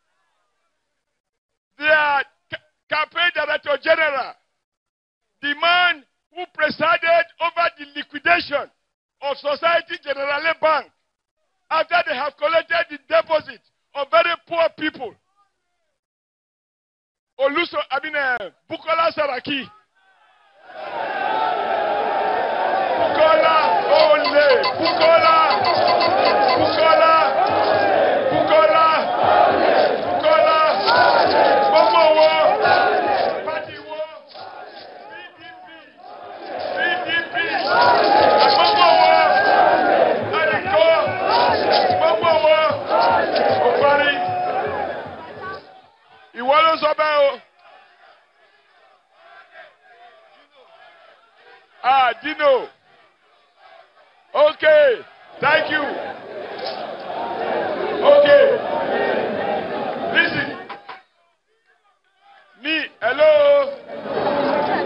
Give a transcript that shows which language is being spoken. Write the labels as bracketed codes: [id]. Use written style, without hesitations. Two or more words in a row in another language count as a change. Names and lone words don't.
[en] Their campaign director general, the man who presided over the liquidation of Society Generale Bank after they have collected the deposit of very poor people. Bukola Saraki. Bukola only. Bukola. Bukola. Bukola. Bukola. Bomo war. Party war. PDP. Bomo war. Adiko. Bomo war. Obari. Iwalo Sobeo. Dino. Okay. Thank you. Okay. Listen. Me. Hello. Hello.